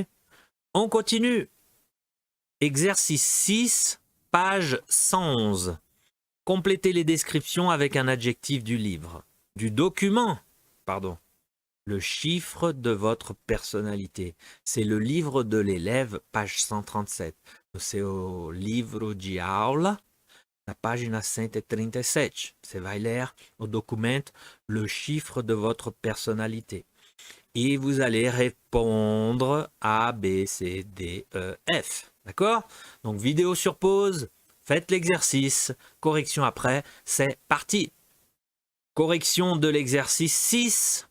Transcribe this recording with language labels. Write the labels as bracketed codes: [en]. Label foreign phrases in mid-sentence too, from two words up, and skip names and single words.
[fr] On continue. Exercice 6, page 111. Complétez les descriptions avec un adjectif du livre. Du document, pardon. Le chiffre de votre personnalité. C'est le livre de l'élève, page 137. C'est au [pt] livro de aula, na página 137. Você vai ler [fr] au document le chiffre de votre personnalité. Et vous allez répondre A, B, C, D, E, F. D'accord? Donc vidéo sur pause, faites l'exercice, correction après, c'est parti. Correction de l'exercice 6.